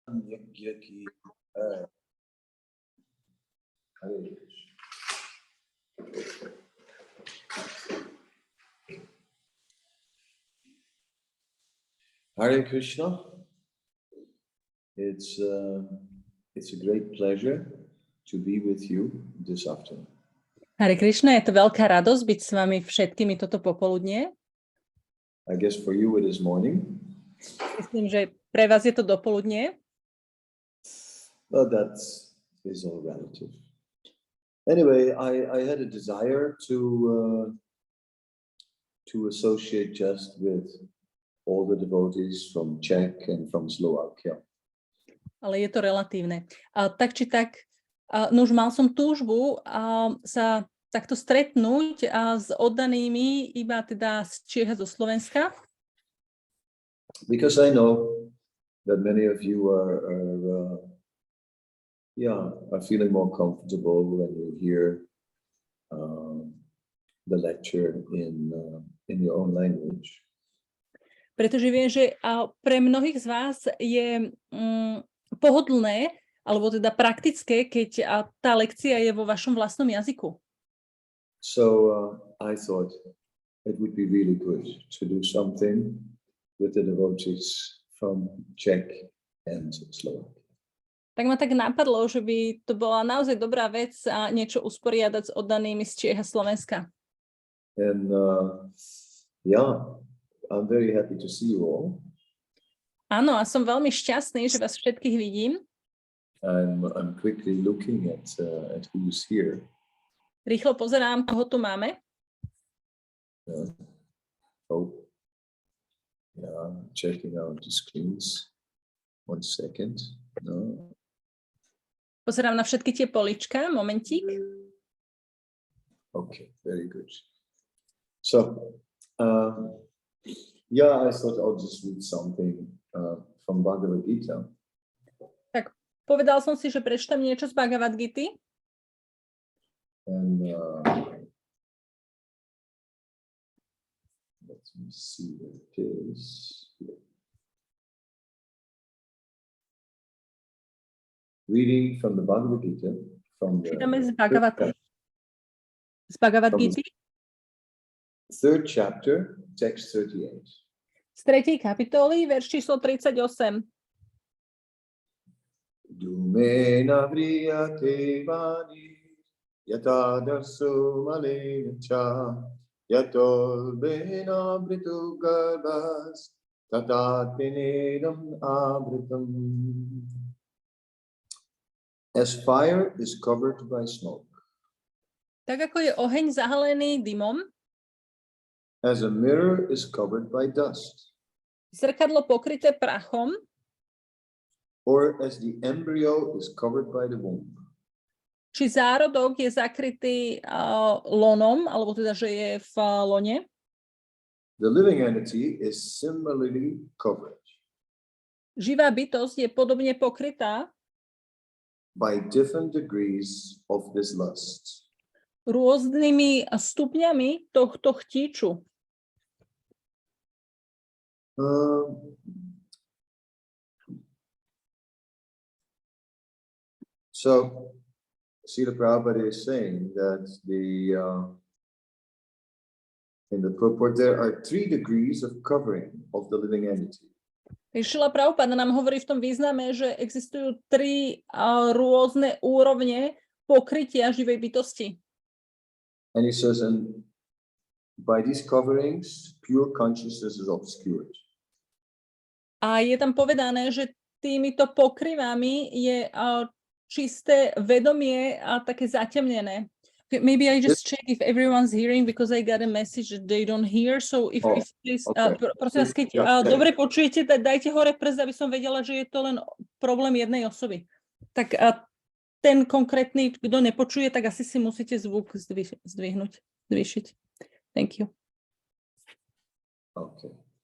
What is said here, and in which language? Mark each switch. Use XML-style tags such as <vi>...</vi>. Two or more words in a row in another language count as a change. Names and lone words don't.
<en>Hare Krishna. It's a great pleasure to be with you this afternoon.</en> <sk>Hare Krishna, je to veľká radosť byť s vami všetkými toto popoludnie.</sk> <en>I guess for you it is morning.</en> <sk>Myslím, že pre vás je to dopoludnie.</sk> <en>But that is all relative. Anyway, I had a desire to associate just with all the devotees from Czech and from Slovakia.</en> <sk>Ale je to relatívne. Tak či tak, už mal som túžbu sa takto stretnúť s oddanými iba teda z Čiech a zo Slovenska.</sk> <en>Because I know that many of you are feeling more comfortable when you hear the lecture in your own language.</en> <sk>Pretože viem, že pre mnohých z vás je pohodlné, alebo teda praktické, keď tá lekcia je vo vašom vlastnom jazyku.</sk> <en>So I thought it would be really good to do something with the devotees from Czech and Slovak.</en> <sk>Tak ma tak napadlo, že by to bola naozaj dobrá vec niečo usporiadať s oddanými z Čiech a Slovenska.</sk> <en>And I'm very happy to see you all.</en> <sk>Áno, a som veľmi šťastný, že vás všetkých vidím.</sk> <en>I'm quickly looking at who's here.</en> <sk>Rýchlo pozerám, koho tu máme.</sk> <en>Checking out the screens. 1 second. No.</en> <sk>Pozerám na všetky tie polička, momentík.</sk> <en>Okay, very good. So, I thought I'll just read something from Bhagavad Gita.</en> <sk>Tak povedal som si, že prečítam niečo z Bhagavad Gity.</sk> <en>And let me see what it is. Reading from the Bhagavad Gita.</en> <sk>Čítame z Bhagavad Gity.</sk> <en>3rd chapter, text 38.</en> <sk>Z 3. kapitoly, verš číslo 38.</sk> <sa>Dumena vriyate vani yatadarsu malena cha yatol bena britu garbhas tatatvinedam abritam.</sa> <en>As fire is covered by smoke.</en> <sk>Tak ako je oheň zahalený dymom,</sk> <en>as a mirror is covered by dust,</en> <sk>zrkadlo pokryté prachom,</sk> <en>or as the embryo is covered by the womb.</en> <sk>Či zárodok je zakrytý lonom, alebo teda, že je v lone.</sk> <en>The living entity is similarly covered.</en> <sk>Živá bytosť je podobne pokrytá</sk> <en>by different degrees of this lust.</en> <sk>Rôznymi stupňami tohto chtíču.</sk> <en>So, Srila Prabhupada is saying that in the purport there are 3 degrees of covering of the living entity.</en> <sk>Srila Prabhupada nám hovorí v tom význame, že existujú 3 rôzne úrovne pokrytia živej bytosti.</sk> <en>And he says, and by these coverings, pure consciousness is obscured.</en> <sk>A je tam povedané, že týmito pokrývami je čisté vedomie a také zatemnené.</sk> <en>Okay, maybe I just check if everyone's hearing because I got a message that they don't hear. So if please,</en> <sk>prosím vás, keď dobre počujete, dajte hore prst, aby som vedela, že je to len problém jednej osoby. Tak ten konkrétny, kto nepočuje, tak asi si musíte zvuk zvýšiť.</sk> <en>Thank you. Okay.</en>